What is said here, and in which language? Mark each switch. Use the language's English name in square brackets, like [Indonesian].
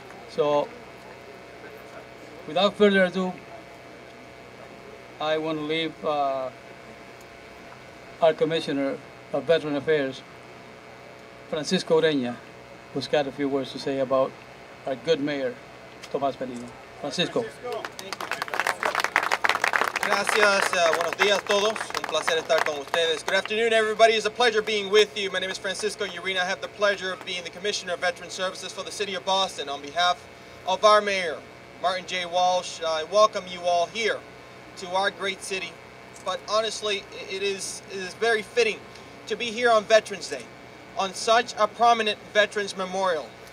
[English] So, without further ado, I want to leave our Commissioner of Veteran Affairs, Francisco Ureña, who's got a few words to say about our good mayor, Tomás Benino. Francisco. [Spanish] Gracias, buenos días a todos, un placer estar con ustedes. [English] Good afternoon, everybody. It's a pleasure being with you. My name is Francisco Ureña. I have the pleasure of being the Commissioner of Veteran Services for the City of Boston. On behalf of our Mayor, Martin J. Walsh, I welcome you all here to our great city. But honestly, it is very fitting to be here on Veterans Day, on such a prominent Veterans Memorial.